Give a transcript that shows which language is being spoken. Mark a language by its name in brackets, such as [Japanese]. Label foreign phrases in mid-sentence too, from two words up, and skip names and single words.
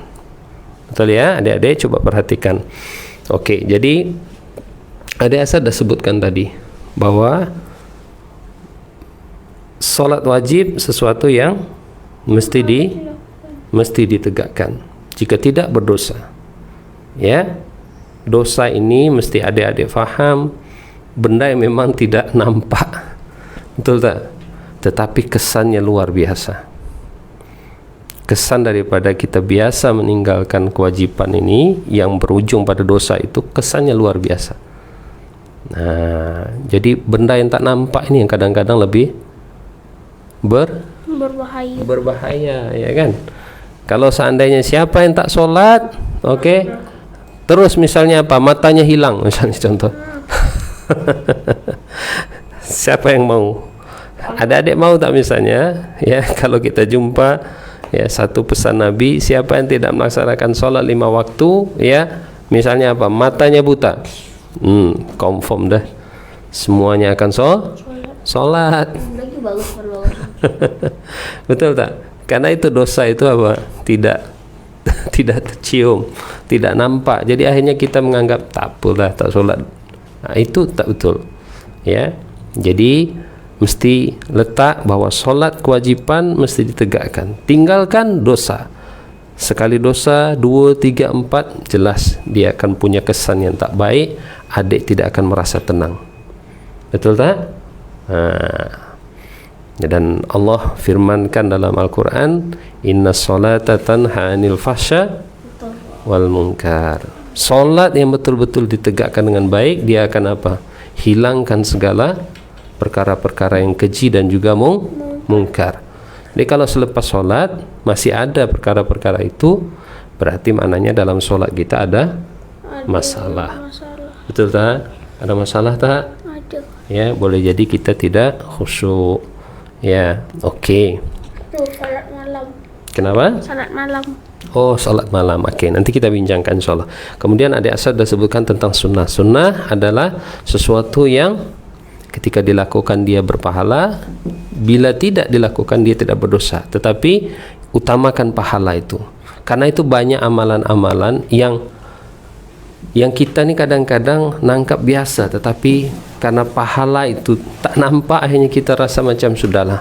[Malay] Betul ya, adik-adik coba perhatikan. Okey, jadi adik Asad dah sebutkan tadi bahwa solat wajib sesuatu yang mesti ditegakkan. Jika tidak berdosa. Ya. Dosa ini mesti adik-adik faham, benda yang memang tidak nampak. Betul tak? Tetapi kesannya luar biasa. Kesan daripada kita biasa meninggalkan kewajiban ini yang berujung pada dosa itu kesannya luar biasa. Nah, jadi benda yang tak nampak ini yang kadang-kadang lebih berbahaya, ya kan? Kalau seandainya siapa yang tak solat, okey, terus misalnya apa, matanya hilang misalnya contoh. Siapa yang mau? Adik-adik mau tak misalnya ya, kalau kita jumpa ya satu pesan Nabi, siapa yang tidak melaksanakan solat 5 waktu ya, misalnya apa, matanya buta, confirm dah semuanya akan solat. Betul tak? Karena itu dosa itu apa? Tidak tercium, tidak nampak. Jadi akhirnya kita menganggap tak apalah, tak solat. Nah, itu tak betul. Ya. Jadi mesti letak bahwa solat kewajiban mesti ditegakkan. Tinggalkan dosa. Sekali dosa 2, 3, 4 jelas dia akan punya kesan yang tak baik. Adik tidak akan merasa tenang. Betul tak? Dan Allah firmankan dalam Al-Quran, [Arabic] إن الصلاة تنهى عن الفحشاء والمنكر. [Malay] Solat yang betul-betul ditegakkan dengan baik, dia akan apa? Hilangkan segala perkara-perkara yang keji dan juga mungkar. Jadi kalau selepas solat masih ada perkara-perkara itu, berarti maknanya dalam solat kita ada masalah. Betul tak? Ada masalah tak? Ada. Ya, boleh jadi kita tidak khusyuk. Ya, okey. Salat malam. Kenapa? Salat malam. Oh, salat malam. Okey, nanti kita bincangkan insyaAllah. Kemudian adik Asad dah sebutkan tentang sunnah. Sunnah adalah sesuatu yang ketika dilakukan dia berpahala, bila tidak dilakukan dia tidak berdosa. Tetapi utamakan pahala itu. Karena itu banyak amalan-amalan yang kita ni kadang-kadang nangkap biasa, tetapi karena pahala itu tak nampak, akhirnya kita rasa macam sudahlah.